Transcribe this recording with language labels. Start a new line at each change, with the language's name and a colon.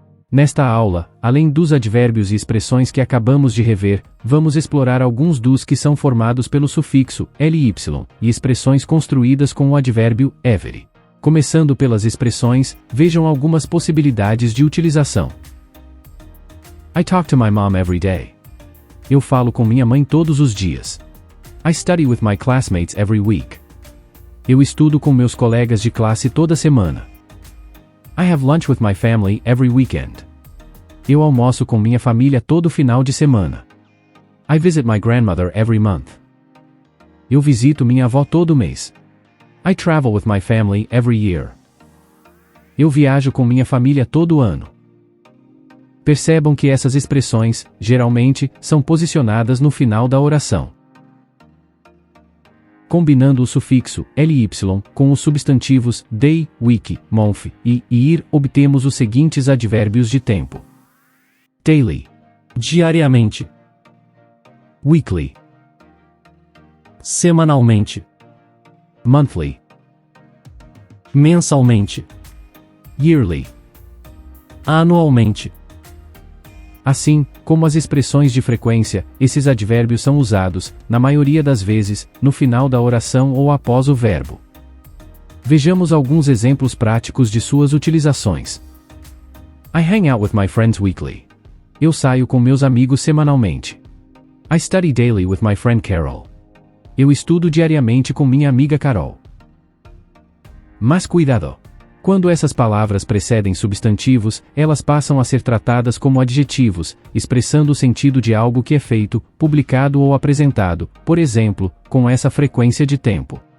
Portuguese: Nesta aula, além dos advérbios e expressões que acabamos de rever, vamos explorar alguns dos que são formados pelo sufixo ly e expressões construídas com o advérbio every. Começando pelas expressões, vejam algumas possibilidades de utilização.
English: I talk to my mom every day.
Portuguese: Eu falo com minha mãe todos os dias.
English: I study with my classmates every week.
Portuguese: Eu estudo com meus colegas de classe toda semana.
English: I have lunch with my family every weekend.
Portuguese: Eu almoço com minha família todo final de semana.
English: I visit my grandmother every month.
Portuguese: Eu visito minha avó todo mês.
English: I travel with my family every year.
Portuguese: Eu viajo com minha família todo ano. Percebam que essas expressões, geralmente, são posicionadas no final da oração. Combinando o sufixo ly com os substantivos day, week, month e year, obtemos os seguintes advérbios de tempo: daily, Diariamente,
English: weekly,
Portuguese: semanalmente,
English: monthly,
Portuguese: mensalmente,
English: yearly.
Portuguese: anualmente. Assim, como as expressões de frequência, esses advérbios são usados, na maioria das vezes, no final da oração ou após o verbo. Vejamos alguns exemplos práticos de suas utilizações.
English: I hang out with my friends weekly.
Portuguese: Eu saio com meus amigos semanalmente.
English: I study daily with my friend Carol.
Portuguese: Eu estudo diariamente com minha amiga Carol. Mas cuidado! Quando essas palavras precedem substantivos, elas passam a ser tratadas como adjetivos, expressando o sentido de algo que é feito, publicado ou apresentado, por exemplo, com essa frequência de tempo.